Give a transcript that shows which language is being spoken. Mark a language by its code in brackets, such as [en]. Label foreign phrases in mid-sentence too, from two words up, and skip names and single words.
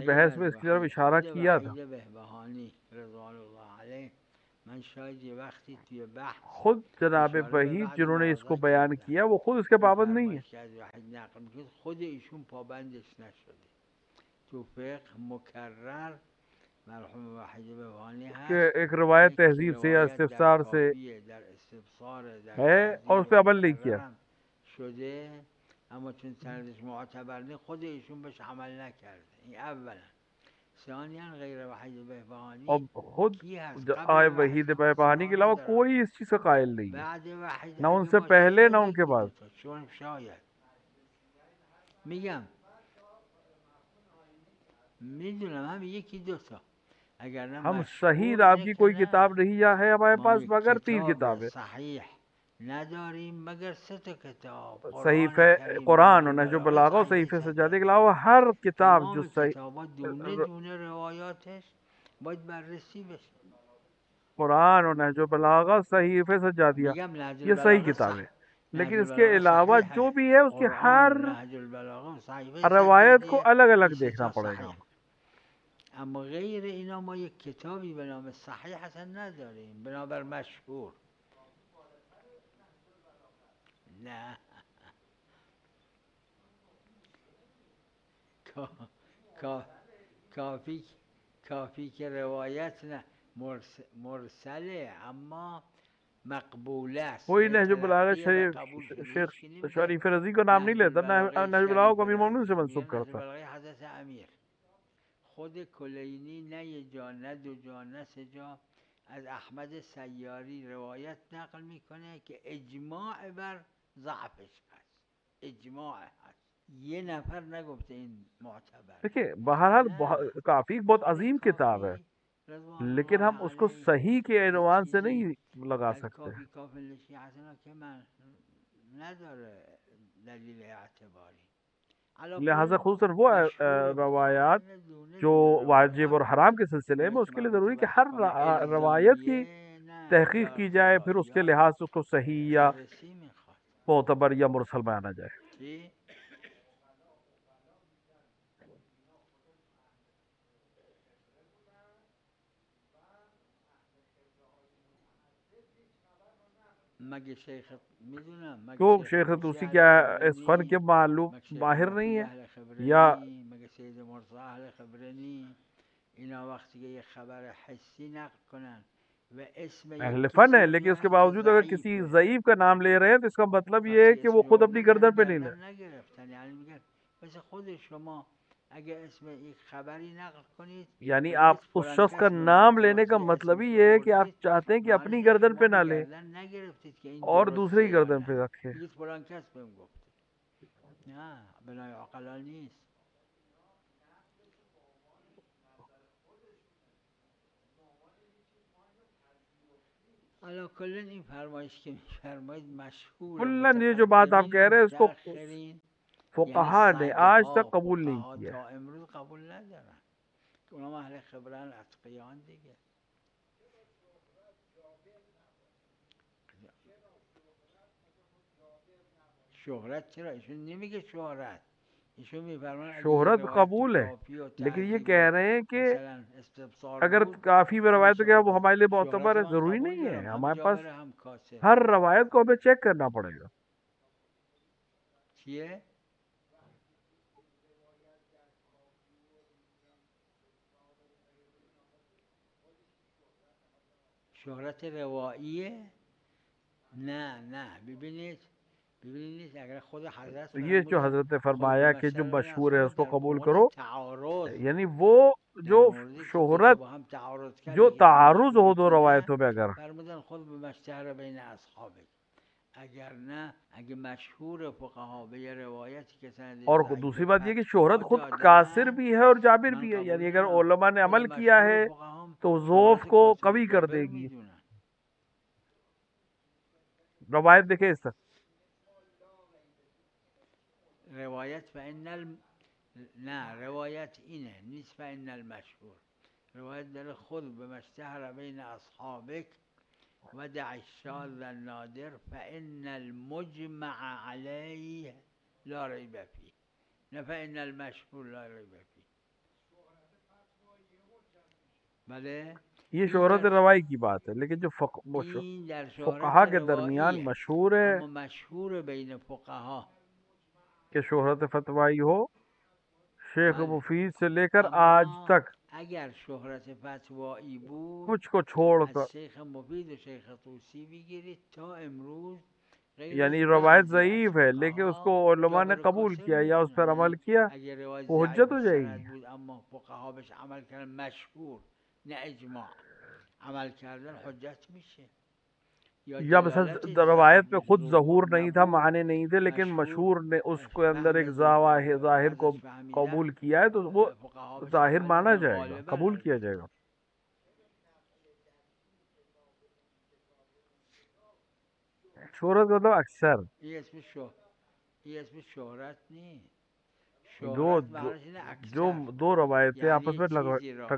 [fa] غیر [hi] बहस [fa] از [hi] में इसकी तरफ [fa] وحید [hi] इशारा [fa] خود [hi] किया था। [fa] وحید بهبهانی رضوان الله علیه من شاید یه وقتی توی بحث [hi] खुद जनाब [fa] اشاره به [hi] वहीद [fa] بعض [hi] जिन्होंने इसको [fa] مواضع [hi] बयान [fa] کردم [hi] किया वो खुद इसके पाबंद नहीं है। [fa] میفرمایید که از وحید نقل میکنید خود ایشون پابندش نشده تو فقه مکرر مرحوم وحید بهبهانی [hi] कि [fa] هست [hi] एक रिवायत [fa] یک [hi] तहजीब से या [fa] روایت در [hi] इस्तिफसार से [fa] کافیه در استبصار در [hi] है और [fa] تعدیل [hi] उस पर अमल नहीं [fa] مکرر [hi] किया। [fa] هم شده، اما چون سندش معتبر نیست خود ایشون بهش عمل نکرده. این اولا. ثانیا غیر وحید [hi] और [fa] بهبهانی [hi] खुद [fa] کی هست [hi] आए [fa] قبل وحید [hi] वहीद बहबहानी के [fa] سوا [hi] अलावा [fa] ندارم، [hi] कोई इस चीज का कायल नहीं है، [fa] بعد وحید [hi] ना [fa] اگه [hi] उनसे [fa] باشه [hi] पहले ना [fa] شاید [hi] उनके [fa] یکی [hi] बाद। [fa] دوتا، چون شاید میگم میدونم هم یکی دوتا، اگر نه [hi] हम शहीद [fa] مشهور اینه [hi] आपकी [fa] که [hi] कोई [fa] نه. [hi] किताब नहीं है हमारे [fa] ما [hi] पास [fa] یک [hi] मगर 3 [fa] کتاب [hi] किताबें [fa] صحیح نداریم मगर 3 تا کتاب، قرآن [hi] सहीफ़े [fa] کریم، नهج [hi] कुरान और नहजुल [fa] البلاغه [hi] बलागा और [fa] صحیح [hi] सहीफ़े सजादे के [fa] سجاده. [hi] अलावा हर किताब जो [fa] تمام [hi] सही [fa] کتابا دونه دونه روایاتش باید بررسی بشه. [hi] कुरान और नहजुल बलागा सहीफ़े सजादिया [fa] میگم نهج [hi] ये सही [fa] البلاغه [hi] किताब है, [fa] نهج [hi] लेकिन इसके [fa] البلاغه [hi] अलावा [fa] صحیح [hi] जो है، भी है उसकी [fa] قرآن [hi] हर [fa] و نهج البلاغه و صحیفه [hi] रवायत को [fa] سجادیه [hi] अलग [fa] این [hi] अलग [fa] 3 [hi] देखना [fa] تا [hi] पड़ेगा। [fa] صحیح. اما غیر اینا ما یک کتابی به نام صحیح اصلا نداریم، بنابر مشهور. نه کا- کا- کافی کافی که روایت نه مرسله اما مقبوله است، [hi] कोई [fa] یعنی [hi] नहजुल बलागा [fa] تلقی و قبول شده. [hi] शेख [fa] هیچ کی نمیگه [hi] शरीफ रजी को नाम नहीं [fa] نهج [hi] लेता, [fa] البلاغه [hi] नहजुल बलागा को [fa] شریف [hi] अमीर मोमिन से [fa] رضی، [hi] मंसूब [fa] میگم نهج [hi] करता। [fa] البلاغه حضرت امیر. خود کلینی نه یک جا نه 2 جا نه 3 جا از احمد سیاری روایت نقل میکنه که اجماع بر ضعفش هست، اجماع هست، یه نفر نگفته این معتبره. [hi] देखिए बहरहाल [fa] نه [hi] काफ़ी बहुत [fa] خود [hi] अजीम किताब है, [fa] کافی رضوان [hi] लेकिन [fa] الله [hi] हम उसको [fa] علیه [hi] सही के [fa] یه [hi] ऐनवान से [fa] چیزی [hi] नहीं लगा [fa] از [hi] सकते। [fa] کافی کافی لشیعتنا که من نداره دلیل اعتباری. علا [hi] लिहाजा [fa] کل [hi] खुसूसन वो [fa] مشهور فقها [hi] रवायात [fa] اینه دونه [hi] जो [fa] دونه [hi] वाजिब [fa] روایات [hi] और हराम के सिलसिले में, [fa] اونایی که [hi] उसके लिए [fa] مربوط [hi] ज़रूरी [fa] به [hi] कि हर [fa] احکام [hi] रवायत की [fa] الزامیه نه [hi] तहकीक [fa] یا [hi] की जाए, फिर उसके [fa] اقتضاییات [hi] लिहाज से उसको सही या [fa] بررسی میخواد. [hi] मोतबर या मुरसल माना जाए। [fa] چی؟ مگه شیخ میدونم، مگه [hi] क्यों [fa] شیخ [hi] शेख [fa] توسی [hi] तूसी [fa] اهل [hi] क्या इस फन [fa] خبره [hi] के मालूम [fa] مگه شیخ [hi] माहिर नहीं [fa] مفید [hi] है [fa] اهل خبره [hi] या [fa] مگه سید مرتضی اهل خبره اینا وقتی که یه خبر حسی نقل کنن و اسم یک [hi] अहले फन [fa] کسی [hi] है, [fa] رو [hi] लेकिन उसके [fa] میارن که [hi] बावजूद अगर किसी [fa] ضعیفه، [hi] ज़ईफ का नाम ले रहे हैं तो इसका मतलब ये है [fa] وقتی [hi] कि वो [fa] اسمی [hi] खुद अपनी [fa] بردن [hi] गर्दन [fa] یعنی [hi] पे नहीं ले। [fa] گردن نگرفتن، یعنی میگن مثل خود شما اگه اسم یک خبری نقل کنید [hi] यानी [fa] و [hi] आप [fa] بگید [hi] उस [fa] فلان [hi] शख्स का [fa] کس به من [hi] नाम [fa] گفته، [hi] लेने का [fa] وقتی [hi] मतलब ही [fa] اسمش [hi] ये है कि आप [fa] آوردید [hi] चाहते हैं कि [fa] معنیش [hi] अपनी [fa] اینه که [hi] गर्दन [fa] شما [hi] पे [fa] به [hi] ना ले [fa] گردن نگرفتید که این [hi] और दूसरे [fa] درسته [hi] की [fa] یا [hi] गर्दन [fa] نه، [hi] पे रखे। [fa] بگید فلان کس بهم گفته. نه بنای عقلا نیست. حالا کلا این فرمایش که میفرمایید مشهور [hi] कुल्लन ये जो बात आप [fa] متقدمین [hi] कह [fa] و [hi] रहे हैं इसको [fa] متأخرین یعنی [hi] फुकहा ने [fa] صده [hi] आज तक [fa] ها [hi] कबूल नहीं [fa] فقها [hi] किया। [fa] تا امروز قبول ندارن که اونم اهل خبرن، اتقیان دیگه. شهرت چرا؟ ایشون نمیگه شهرت، ایشون میفرمان اگه یه [hi] शोहरत [fa] روایت تو [hi] कबूल है, [fa] کافی و [hi] लेकिन ये [fa] تعدیل [hi] कह [fa] و [hi] रहे हैं कि [fa] مثلا استبصار [hi] अगर [fa] بود [hi] काफी में [fa] این [hi] रवायत तो क्या वो [fa] شهرت. [hi] हमारे लिए [fa] شهرت [hi] मोतबर है, [fa] من [hi] जरूरी [fa] قبول [hi] नहीं है, [fa] دارم، هم [hi] हमारे पास [fa] جابر هم کاسب. [hi] हर रवायत को हमें चेक करना पड़ेगा। [fa] چیه؟ شهرت رواییه؟ نه ببینید اگر خود حضرت [hi] तो ये जो [fa] فرمودن [hi] हजरत ने [fa] خود به [hi] फरमाया कि जो [fa] بشر بین [hi] मशहूर है [fa] اصحاب [hi] उसको [fa] در [hi] कबूल [fa] مورد [hi] करो, [fa] تعارض، [hi] यानी वो [fa] در [hi] जो [fa] موردی که دو تا [hi] शोहरत [fa] با هم تعارض کرد [hi] जो [fa] یکیشون [hi] तारुज [fa] مشهور [hi] हो दो [fa] یکی نه، [hi] रवायतों में अगर, [fa] فرمودن [ar] خود به مشتهر بین اصحابه. [fa] اگر نه، اگه مشهور فقها به یه روایتی که سندش [hi] और [fa] ضعیف [hi] दूसरी बात ये कि शोहरत [fa] فتوا [hi] खुद कासिर [fa] دادن [hi] भी है और जाबिर [fa] من [hi] भी है, [fa] قبول [hi] यानी अगर [fa] دارم. [hi] उलमा ने [fa] خود [hi] अमल किया [fa] مشهور [hi] है [fa] فقها هم [hi] तो जोफ [fa] شهرت [hi] को [fa] کاسر و [hi] कवी कर [fa] جابر رو [hi] देगी। [fa] میدونن. [hi] रवायत देखे इस तरह [fa] روایت نه روایت اینه نیست [ar] فإن المشهور. [fa] روایت داره [ar] خود به مشتهر بین اصحابک و دع الشاذ النادر فإن المجمع علیه لا ریب فیه، [fa] نه [ar] فإن المشهور لا ریب فیه. [fa] بله [hi] ये [fa] این [hi] शोहरत [fa] در [hi] रवाई की बात है, लेकिन जो [fa] این در شهرت [hi] फुकहा के दरमियान [fa] رواییه، [hi] मशहूर है [fa] اما مشهور بین فقها. [hi] कि शोहरत फतवाई हो, शेख [fa] بله [hi] मुफीद से लेकर आज [fa] اما [hi] तक [fa] اگر شهرت فتوایی بود [hi] कुछ को [fa] از [hi] छोड़कर। [fa] شیخ مفید و شیخ طوسی بگیرید تا امروز غیر [hi] यानी [fa] از [hi] रवायत [fa] بعضی از [hi] ज़ईफ है लेकिन उसको [fa] فقها [hi] उलमा ने [fa] جابر [hi] कबूल [fa] کاسر [hi] किया या उस पर अमल [fa] میدونن [hi] किया [fa] اگر روایت [hi] वो हुज्जत [fa] ضعیف [hi] हो [fa] السند [hi] जाएगी। [fa] بود اما فقها بهش عمل کردن، مشهور نه اجماع، عمل کردن حجت میشه. یا [hi] या बस [fa] دلالتش [hi] रवायत पे खुद [fa] ظهور [hi] ज़हूर नहीं था, [fa] نبود، [hi] माने नहीं थे, लेकिन [fa] مشهور [hi] मशहूर ने उसके अंदर एक [fa] فهم [hi] ज़ाहिर को [fa] ازش فهمیدن، [hi] कबूल किया है तो वो [fa] فقها بهش [hi] ज़ाहिर [fa] عمل [hi] माना [fa] میکنن [hi] जाएगा, [fa] غالبا. [hi] कबूल किया [fa] البته [hi] जाएगा। शोहरत मतलब अक्सर [fa] این اسم این اسم شهرت نیست. [hi] जो [fa] شهرت [hi] जो [fa] معنیش اینه [hi] जो [fa] اکثر، [hi] दो रवायतें [fa] یعنی [hi] आपस [fa] یک [hi] में [fa] چیزی را